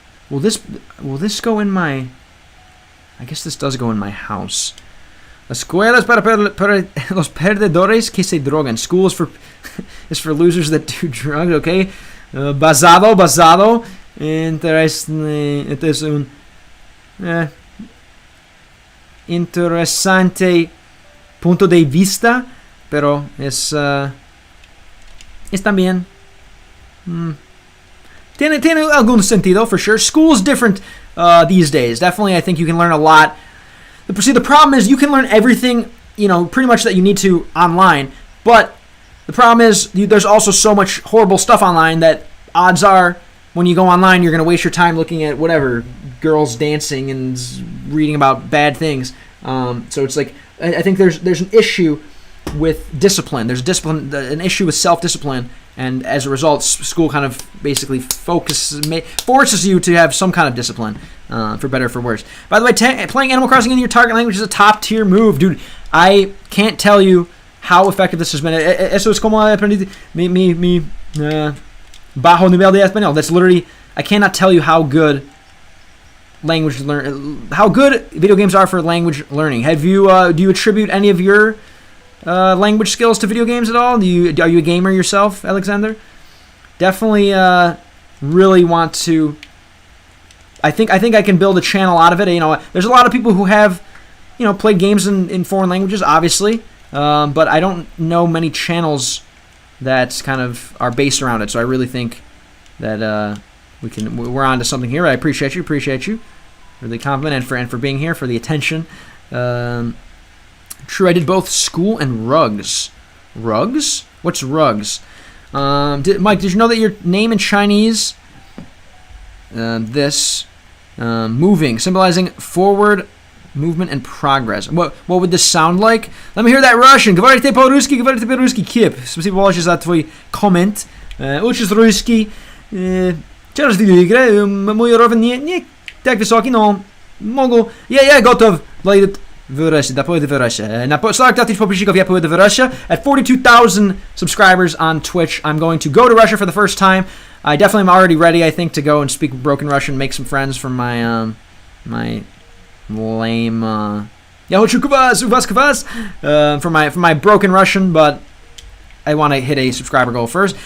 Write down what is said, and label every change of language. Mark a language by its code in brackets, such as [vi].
[en] Will this go in my... I guess this does go in my house. [es] La escuela es para los perdedores que se drogan. [en] School is for losers that do drugs, okay? [es] Basado. Este es un interesante punto de vista, pero es también tiene algún sentido [en] for sure. School's different these days. Definitely, I think you can learn a lot. See, the problem is you can learn everything, pretty much that you need to online, but the problem is there's also so much horrible stuff online that odds are when you go online, you're going to waste your time looking at whatever, girls dancing and reading about bad things. So it's like, I think there's an issue with discipline. There's an issue with self-discipline, and as a result, school kind of basically forces you to have some kind of discipline, for better or for worse. By the way, playing Animal Crossing in your target language is a top-tier move, dude. I can't tell you how effective this has been. [es] Eso es como aprendí mi bajo nivel de español. [en] That's literally, I cannot tell you how good how good video games are for language learning. Do you attribute any of your language skills to video games at all? Are you a gamer yourself, Alexander? Definitely really want to. I think I can build a channel out of it. There's a lot of people who have played games in foreign languages, obviously, but I don't know many channels that kind of are based around it. So I really think that we're on to something here. I appreciate you. Really compliment and for being here, for the attention. True, I did both school and rugs. Rugs? What's rugs? Mike, did you know that your name in Chinese, moving, symbolizing forward movement and progress. What would this sound like? Let me hear that Russian. [ru] Говорите по-русски, Kip. Спасибо большое за твой коммент. Учишь русский. Через видеоигры. Мой уровень не так высокий, но могу. Я готов пойти в Russia. Да, пойду в Russia. На 40 тысяч подписчиков я пойду в Russia. [en] At 42,000 subscribers on Twitch, I'm going to go to Russia for the first time. I definitely am already ready, I think, to go and speak broken Russian, make some friends from my lame [ru] я хочу квас, у вас квас, [en] for my broken Russian, but I want to hit a subscriber goal first.